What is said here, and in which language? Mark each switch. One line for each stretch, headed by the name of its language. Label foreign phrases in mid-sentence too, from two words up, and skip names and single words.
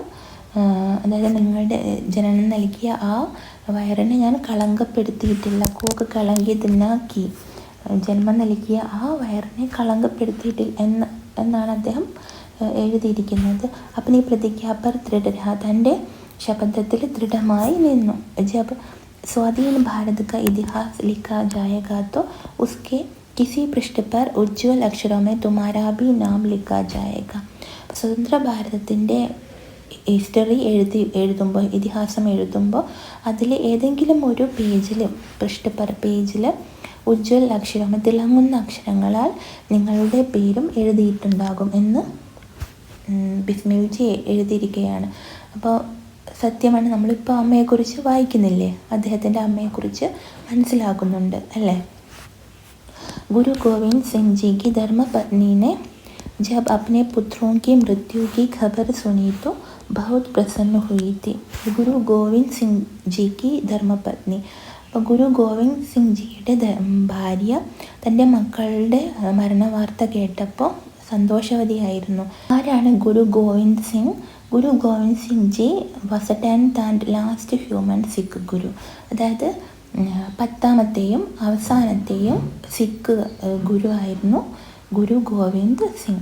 Malayalam: അതായത് നിങ്ങളുടെ ജനനം നൽകിയ ആ വയറിനെ ഞാൻ കളങ്കപ്പെടുത്തിയിട്ടില്ല.
Hindi: कोख कलंकित न की,
Malayalam: ജന്മം നൽകിയ ആ വയറിനെ കളങ്കപ്പെടുത്തിയിട്ടില്ല എന്നാണ് അദ്ദേഹം എഴുതിയിരിക്കുന്നത്. അപ്പം ഈ
Hindi: प्रतिज्ञा पर दृढ़,
Malayalam: തൻ്റെ ശബ്ദത്തിൽ ദൃഢമായി നിന്നു.
Hindi: जब स्वाधीन भारत का इतिहास लिखा जाएगा तो उसके किसी पृष्ठ पर उज्ज्वल अक्षरों में तुम्हारा भी नाम लिखा जाएगा.
Malayalam: സ്വതന്ത്ര ഭാരതത്തിൻ്റെ ഹിസ്റ്ററി എഴുതുമ്പോൾ, ഇതിഹാസം എഴുതുമ്പോൾ അതിൽ ഏതെങ്കിലും ഒരു പേജിൽ, പേജിൽ ഉജ്ജ്വൽ അക്ഷരം, തിളങ്ങുന്ന അക്ഷരങ്ങളാൽ നിങ്ങളുടെ പേരും എഴുതിയിട്ടുണ്ടാകും എന്ന് ബിസ്മിൽജി എഴുതിയിരിക്കുകയാണ്. അപ്പോൾ സത്യമാണ്, നമ്മളിപ്പോൾ അമ്മയെക്കുറിച്ച് വായിക്കുന്നില്ലേ, അദ്ദേഹത്തിൻ്റെ അമ്മയെക്കുറിച്ച് മനസ്സിലാക്കുന്നുണ്ട് അല്ലേ.
Hindi: ഗുരു ഗോവിന്ദ് സിംഗ് ജി की धर्मपत्नी ने जब अपने पुत्रों की मृत्यु की खबर सुनी तो बहुत प्रसन्न हुई थी. गुरु गोविंद सिंह जी की धर्मपत्नी,
Malayalam: അപ്പോൾ ഗുരു ഗോവിന്ദ് സിംഗ് ജിയുടെ ഭാര്യ തൻ്റെ മക്കളുടെ മരണവാർത്ത കേട്ടപ്പോൾ സന്തോഷവതിയായിരുന്നു. ആരാണ് ഗുരു ഗോവിന്ദ് സിംഗ്?
English: Guru Gobind Singh Ji was 10th and last human Sikh Guru.
Malayalam: അതായത് 10ാമത്തെയും അവസാനത്തെയും സിഖ് ഗുരു ആയിരുന്നു ഗുരു ഗോവിന്ദ് സിംഗ്.